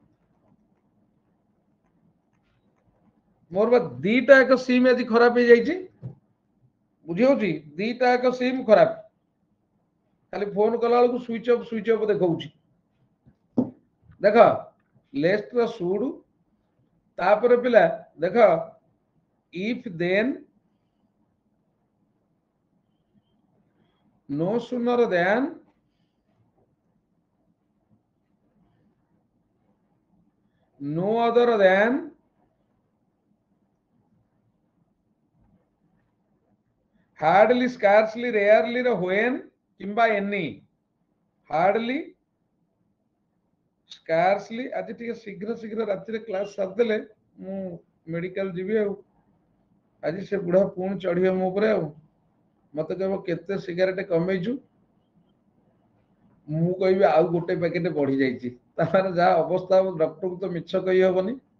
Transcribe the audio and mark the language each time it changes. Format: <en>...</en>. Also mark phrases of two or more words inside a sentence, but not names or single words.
<or>ମୋର ବା ଦିଟା ଏକ ସିମ୍ ଆଜି ଖରାପ ହେଇଯାଇଛି, ବୁଝି ହଉଛି, ଦିଟା ଏକ ସିମ୍ ଖରାପ, ଖାଲି ଫୋନ କଲା ବେଳକୁ</or> <en>switch off</en> <or>ଦେଖଉଛି। ଦେଖ ଲେଷ୍ଟ ର ସୁଡୁ, ତାପରେ ପିଲା ଦେଖ</or> <en>if then, no sooner than, no other than, hardly, scarcely, rarely ର when କିମ୍ବା any, hardly, scarcely।</en> <or>ଆଜି ଟିକେ ଶୀଘ୍ର ଶୀଘ୍ର ରାତିରେ କ୍ଲାସ ସାରିଦେଲେ ମୁଁ ମେଡିକାଲ ଯିବି, ଆଉ ଆଜି ସେ ବୁଢା ପୁଣି ଚଢିବ ମୋ ଉପରେ, ଆଉ ମତେ କହିବ କେତେ ସିଗାରେଟ କମେଇଛୁ, ମୁଁ କହିବି ଆଉ ଗୋଟେ ପ୍ୟାକେଟ ବଢି ଯାଇଛି, ତାହାର ଯାହା ଅବସ୍ଥା ହବ, ଡକ୍ଟରକୁ ତ ମିଛ କହି ହବନି।</or>